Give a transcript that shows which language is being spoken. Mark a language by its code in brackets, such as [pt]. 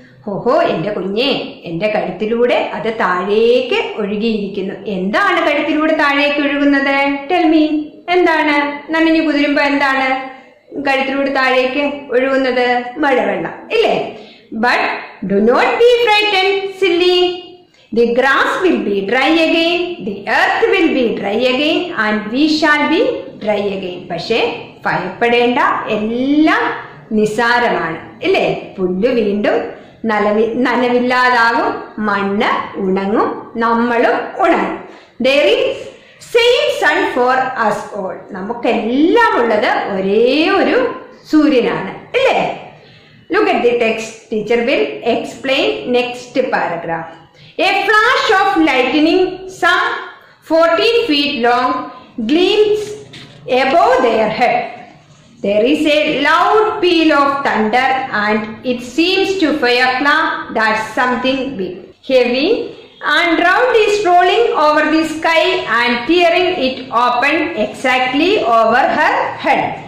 [ml] ഹോഹോ എന്റെ കുഞ്ഞെ, എന്റെ കഴുത്തിലൂടെ അത് താഴേക്ക് ഒഴുകിയിരിക്കുന്നു. എന്താണ് കഴുത്തിലൂടെ താഴേക്ക് ഒഴുകുന്നത്? [en] Tell me. [ml] എന്താണ് നനഞ്ഞു കുതിരുമ്പോ എന്താണ് കഴുത്തിലൂടെ താഴേക്ക് ഒഴുകുന്നത്? മഴവെള്ളം ഇല്ലേ. [en] But do not be frightened, silly. The grass will be dry again, the earth will be dry again, and we shall be dry again. [ml] പക്ഷേ ഭയപ്പെടേണ്ട, എല്ലാം നിസാരമാണ് ഇല്ലേ. പുല്ല് വീണ്ടും നനവില്ലാതാകും, മണ്ണ് ഉണങ്ങും, നമ്മളും ഉണങ്ങും. [en] There is same sun for us all. [ml] നമുക്കെല്ലാം ഉള്ളത് ഒരേ ഒരു സൂര്യനാണ് അല്ലേ? [en] Look at the text. Teacher will explain next paragraph. A flash of lightning, some 14 feet long, gleams above their head. There is a loud peal of thunder, and it seems to Fiokla that something big, heavy, and round is rolling over the sky and tearing it open exactly over her head.